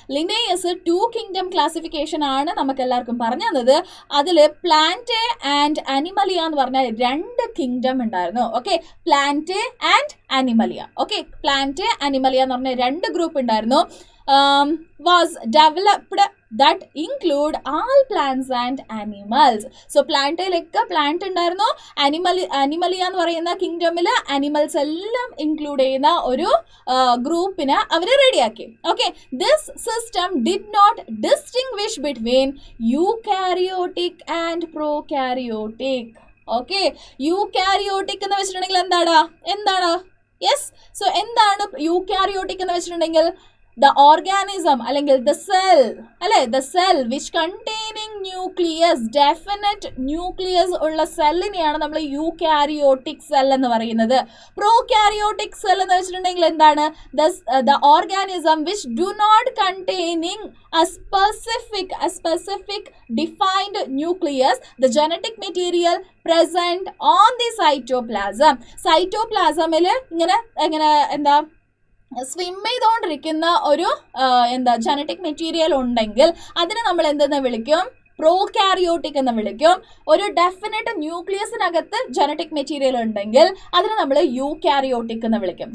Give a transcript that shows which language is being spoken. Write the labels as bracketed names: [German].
[Malayalam] ലിന്നേയസ് 2 kingdom classification ആണ് നമുക്ക് എല്ലാവർക്കും പറഞ്ഞു തന്നത്. അതിൽ പ്ലാന്റ് ആൻഡ് അനിമലിയ എന്ന് പറഞ്ഞ 2 കിങ്ഡം ഉണ്ടായിരുന്നു. Okay, plant and അനിമലിയ. Okay, plant അനിമലിയ എന്ന് പറഞ്ഞ 2 ഗ്രൂപ്പ് ഉണ്ടായിരുന്നു. [English] was developed that include all plants and animals. [Malayalam] So പ്ലാന്റിലൊക്കെ plant ഉണ്ടായിരുന്നു. അനിമലിയ എന്ന് പറയുന്ന കിങ്ഡമിൽ അനിമൽസ് എല്ലാം ഇൻക്ലൂഡ് ചെയ്യുന്ന ഒരു ഗ്രൂപ്പിനെ അവർ റെഡിയാക്കി. [English] Okay, this system did not distinguish between eukaryotic and prokaryotic. [Malayalam] Okay, eukaryotic എന്ന് വെച്ചിട്ടുണ്ടെങ്കിൽ എന്താണ്? യെസ്, സോ എന്താണ് യൂകാരിയോട്ടിക് എന്ന് വെച്ചിട്ടുണ്ടെങ്കിൽ? ദ ഓർഗാനിസം അല്ലെങ്കിൽ ദ സെൽ അല്ലെ, [English] the cell which containing nucleus, [Malayalam] definite nucleus ഉള്ള സെല്ലിനെയാണ് നമ്മൾ യൂകാരിയോട്ടിക് സെൽ എന്ന് പറയുന്നത്. പ്രോകാരിയോട്ടിക് സെൽ എന്ന് വെച്ചിട്ടുണ്ടെങ്കിൽ എന്താണ്? [English] The organism which do not containing a specific defined nucleus, the genetic material present on the cytoplasm. [Malayalam] സൈറ്റോപ്ലാസമിൽ ഇങ്ങനെ എന്താ സ്വിം ചെയ്തുകൊണ്ടിരിക്കുന്ന ഒരു ജനറ്റിക് മെറ്റീരിയൽ ഉണ്ടെങ്കിൽ അതിനെ നമ്മൾ എന്തെന്ന് വിളിക്കും? പ്രോകാരിയോട്ടിക് എന്ന് വിളിക്കും. ഒരു ഡെഫിനറ്റ് ന്യൂക്ലിയസിനകത്ത് ജനറ്റിക് മെറ്റീരിയൽ ഉണ്ടെങ്കിൽ അതിനെ നമ്മൾ യൂകാരിയോട്ടിക് എന്ന് വിളിക്കും.